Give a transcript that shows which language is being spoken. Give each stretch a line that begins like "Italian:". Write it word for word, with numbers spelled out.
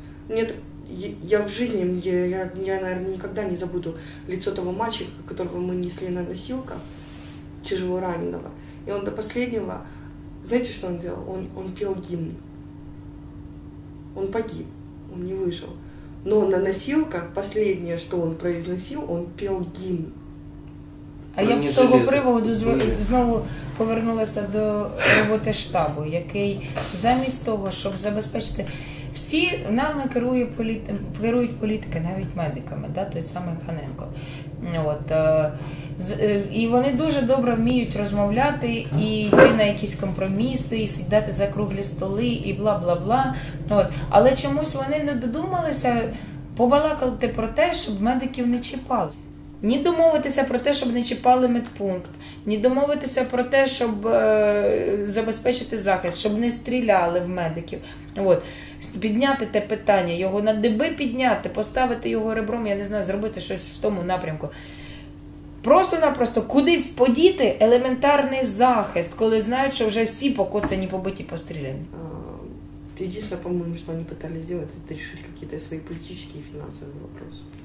Russian: Нет, я в жизни, я, я, я, наверное, никогда не забуду лицо того мальчика, которого мы несли на носилках, тяжело раненого. И он до последнего, знаете, что он делал? Он, он пел гимн. Он погиб, он не выжил. Но на носилках последнее, что он произносил, он пел гимн.
Ukrainian: А я б з того приводу знову повернулася до роботи штабу, який замість того, щоб забезпечити... Всі нами керує політи... керують політики, навіть медиками, да? Той самий Ханенко. От. І вони дуже добре вміють розмовляти і йти на якісь компроміси, і сідати за круглі столи, і бла-бла-бла. От. Але чомусь вони не додумалися побалакати про те, щоб медиків не чіпали. Ні домовитися про те, щоб не чіпали медпункт, ні домовитися про те, щоб е, забезпечити захист, щоб не стріляли в медиків. От. Підняти те питання, його на диби підняти, поставити його ребром, я не знаю, зробити щось в тому напрямку. Просто-напросто кудись подіти елементарний захист, коли знають, що вже всі покоцані, побиті, постріляні.
Russian: Единственное, по-моему, что они пытались сделать, это решить какие-то свои политические и финансовые вопросы.